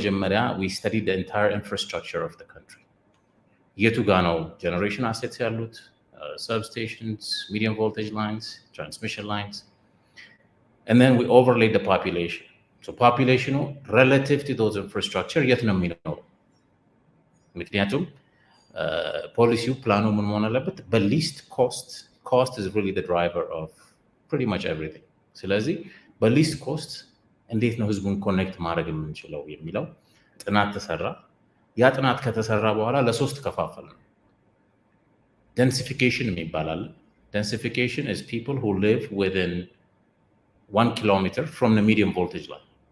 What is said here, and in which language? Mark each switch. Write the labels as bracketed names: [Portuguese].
[English] መጀመሪያ we studied the entire infrastructure of the country። [Amharic] የቱ ጋ ነው ጀነሬሽን አሴትስ ያሉት? [English] substations, medium voltage lines, transmission lines, and then we overlaid the population. So population relative to those infrastructure [Amharic] የት ነው የሚኖረው? ምክንያቱም ፖሊሲው ፕላኑ ምን መሆን አለበት? በሊስት [English] cost is really the driver of pretty much everything። [Amharic] ስለዚህ በሊስት ኮስት እንዴት ነው ህዝቡን ኮኔክት ማድረግ የምንችለው የሚለው ጥናት ተሰራ። ያ ጥናት ከተሰራ በኋላ ለሶስት ከፋፈል ነው። densification የሚባላል። [English] densification is people who live within 1 kilometer from the medium voltage line.